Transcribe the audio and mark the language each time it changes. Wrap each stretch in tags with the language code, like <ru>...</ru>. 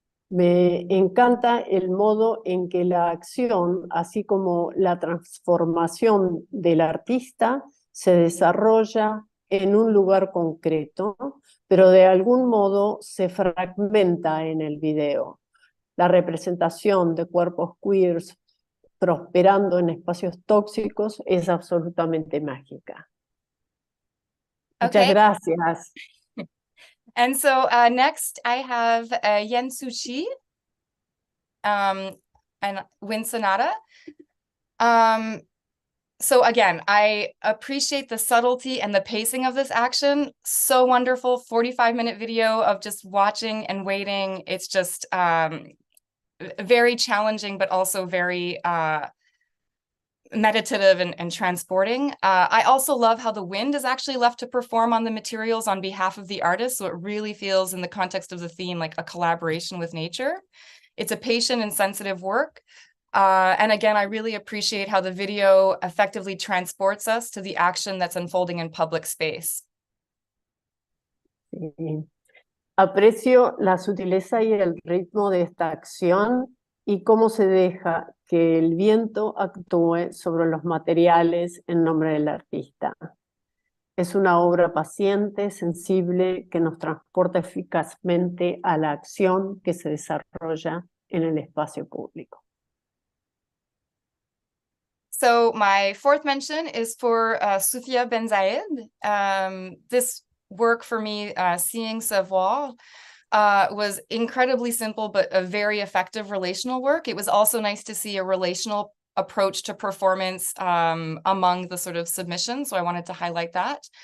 <es>Me encanta el modo en que la acción, así como la transformación del artista, se desarrolla en un lugar concreto, pero de algún modo se fragmenta en el video. La representación de cuerpos queers prosperando en espacios tóxicos es absolutamente mágica. Muchas gracias.</es> <en>And so next I have Yen Suchi and Wind Sonata. So again, I appreciate the subtlety and the pacing of this action. So wonderful, 45-minute video of just watching and waiting. It's just very challenging, but also very meditative and transporting. I also love how the wind is actually left to perform on the materials on behalf of the artist. So it really feels, in the context of the theme, like a collaboration with nature. It's a patient and sensitive work. And again, I really appreciate how the video effectively transports us to the action that's unfolding in public space.</en> <es>Sí. Aprecio la sutileza y el ritmo de esta acción y cómo se deja que el viento actúe sobre los materiales en nombre del artista. Es una obra paciente, sensible, que nos transporta eficazmente a la acción que se desarrolla en el espacio público.</es> <en>So my fourth mention is for Sufia Ben Zayed. This work for me, Seeing Savoir, was incredibly simple, but a very effective relational work. It was also nice to see a relational approach to performance among the sort of submissions. So I wanted to highlight that.</en>